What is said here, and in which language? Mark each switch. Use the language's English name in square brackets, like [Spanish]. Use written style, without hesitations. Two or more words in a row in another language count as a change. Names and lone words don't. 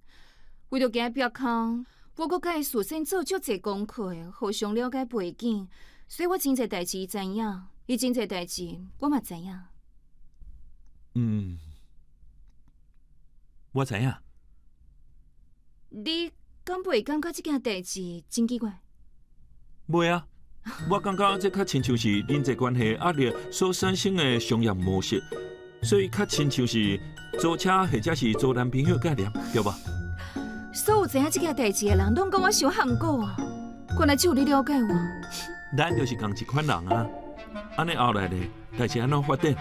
[Min Nan Chinese] 为着惊避坑，我阁甲伊事先做足侪功课，互相了解背景，所以我真侪代志伊知影，伊真侪代志我嘛知影。我知影。你敢袂感觉即件代志真奇怪？袂啊，我感觉这较亲像是人际关系压力所产生的商业模式，所以较亲像是租车或者是租男朋友概念，对吧？所有知影即件代志的人，拢讲我伤憨果啊！原来只有你了解我。咱就是同一款人啊，安尼后来呢，代志安怎发展？